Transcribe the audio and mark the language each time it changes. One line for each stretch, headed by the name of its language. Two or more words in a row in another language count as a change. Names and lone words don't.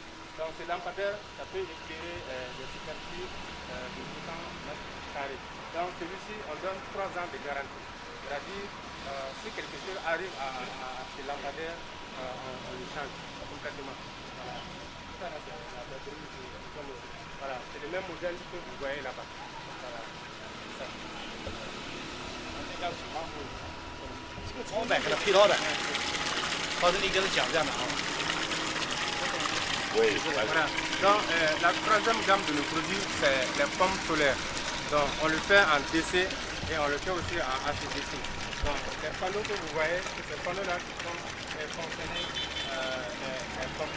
French: Donc, ces lampadaires, ça peut éclairer des superficies de 200 mètres carrés. Donc, celui-ci, on donne 3 ans de garantie. C'est-à-dire, si quelque chose arrive à ces lampadaires, on le change complètement. Voilà. Ça là, c'est la batterie. Voilà, c'est le même modèle que vous voyez là-bas. Voilà.
Chinese: 这个从买给他配套的，到这里给他讲这样的啊。
French: Oui, voilà. Donc, la troisième gamme de nos produits, c'est les pompes solaires. Donc, on le fait en DC et on le fait aussi en HVDC. Donc, les panneaux que vous voyez, c'est ces panneaux-là qui sont fonctionnés, les pompes.